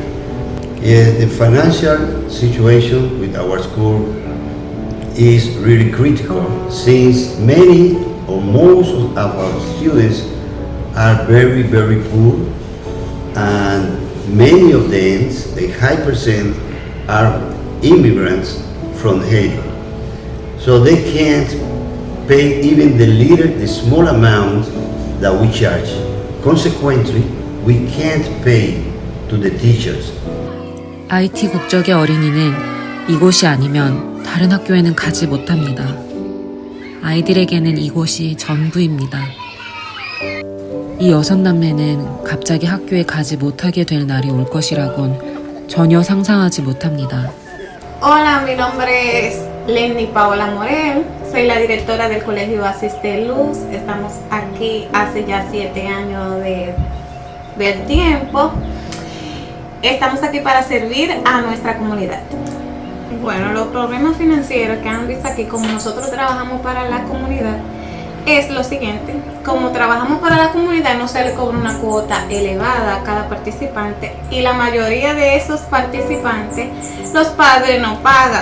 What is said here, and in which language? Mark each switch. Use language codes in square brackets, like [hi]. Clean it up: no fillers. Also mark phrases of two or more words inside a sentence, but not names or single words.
[en] The financial situation with our school is really critical, since many or most of our students are very, very poor, and many of them, a high percent, are immigrants from Haiti. So they can't pay even the small amount that we charge. Consequently, we can't pay to the teachers. [ko] IT 국적의 어린이는 이곳이 아니면 다른 학교에는 가지 못합니다. 아이들에게는 이곳이 전부입니다. 이 6남매는 갑자기 학교에 가지 못하게 될 날이 올 것이라곤 전혀 상상하지 못합니다. [es] Hola, mi nombre es Lenny Paola Morel, soy la directora del Colegio Asiste Luz. Estamos aquí hace ya 7 años del tiempo. Estamos aquí para servir a nuestra comunidad. Bueno, los problemas financieros que han visto aquí, como nosotros trabajamos para la comunidad, es lo siguiente: como trabajamos para la comunidad, no se le cobra una cuota elevada a cada participante, y la mayoría de esos participantes, los padres no pagan.